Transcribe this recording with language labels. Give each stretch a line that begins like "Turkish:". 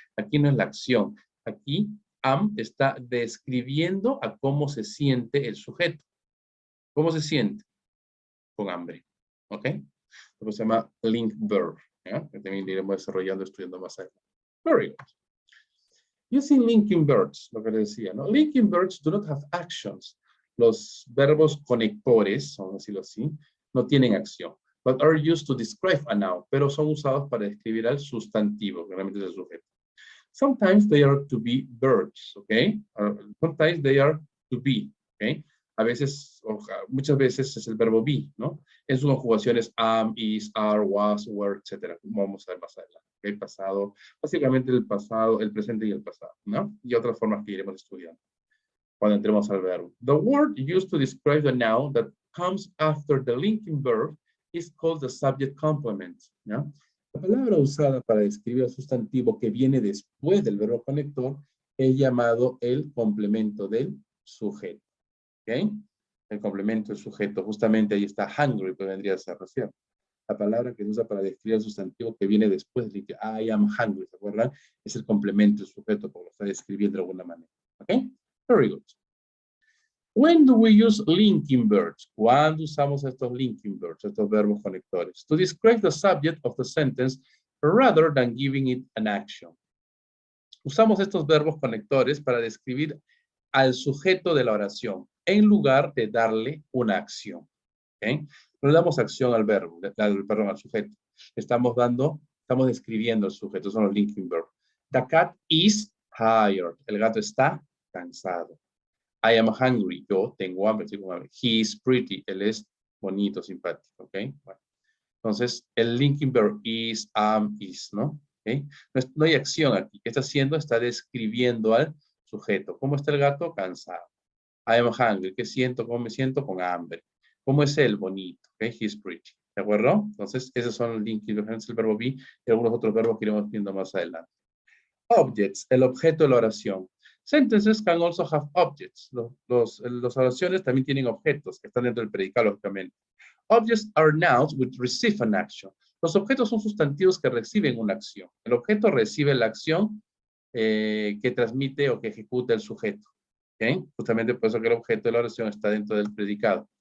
Spanish: Aquí no es la acción. Aquí am está describiendo a cómo se siente el sujeto. ¿Cómo se siente? Con hambre. ¿Ok? Lo que se llama link verb. ¿Ya? Que también iremos desarrollando, estudiando más adelante.
English: Very good. Using linking verbs,
Spanish: lo que les decía, ¿no?
English: Linking verbs do not have actions.
Spanish: Los verbos conectores, vamos a decirlo así, no tienen acción.
English: But are used to describe a noun,
Spanish: pero son usados para describir al sustantivo, que realmente es el sujeto.
English: Sometimes they are to be verbs, okay? Sometimes they are to be, okay?
Spanish: A veces, muchas veces es el verbo be, ¿no? En sus conjugaciones am, is, are, was, were, etc. Vamos a ver más adelante. ¿Okay? Pasado, básicamente el pasado, el presente y el pasado, ¿no? Y otras formas que iremos estudiando cuando entremos al verbo.
English: The word used to describe the noun that comes after the linking verb is called the subject complement, ¿no?
Spanish: La palabra usada para describir el sustantivo que viene después del verbo conector es llamado el complemento del sujeto. ¿Ok? El complemento del sujeto, justamente ahí está hungry, que vendría a ser recién. La palabra que se usa para describir el sustantivo que viene después de que
English: I am hungry,
Spanish: ¿se acuerdan? Es el complemento del sujeto, porque lo está describiendo de alguna manera. ¿Ok?
English: Very good. When do we use linking verbs?
Spanish: ¿Cuándo usamos estos linking verbs, estos verbos conectores?
English: To describe the subject of the sentence rather than giving it an action.
Spanish: Usamos estos verbos conectores para describir al sujeto de la oración en lugar de darle una acción. ¿Okay? No le damos acción al verbo, perdón, al sujeto. Estamos describiendo al sujeto, son los linking verbs.
English: The cat is tired.
Spanish: El gato está cansado.
English: I am hungry.
Spanish: Yo tengo hambre, estoy con hambre.
English: He is pretty.
Spanish: Él es bonito, simpático. ¿Ok? Bueno. Entonces, el linking verb is, am, is, ¿no? ¿Okay? No hay acción aquí. ¿Qué está haciendo? Está describiendo al sujeto. ¿Cómo está el gato? Cansado.
English: I am hungry.
Spanish: ¿Qué siento? ¿Cómo me siento? Con hambre. ¿Cómo es él? Bonito. ¿Okay?
English: He's pretty.
Spanish: ¿De acuerdo? Entonces, esos son los linking verbs, el verbo be y algunos otros verbos que iremos viendo más adelante. Objects, el objeto de la oración.
English: Sentences can also have objects.
Spanish: Las oraciones también tienen objetos que están dentro del predicado, lógicamente.
English: Objects are nouns which receive an action.
Spanish: Los objetos son sustantivos que reciben una acción. El objeto recibe la acción que transmite o que ejecuta el sujeto. ¿Okay? Justamente por eso que el objeto de la oración está dentro del predicado.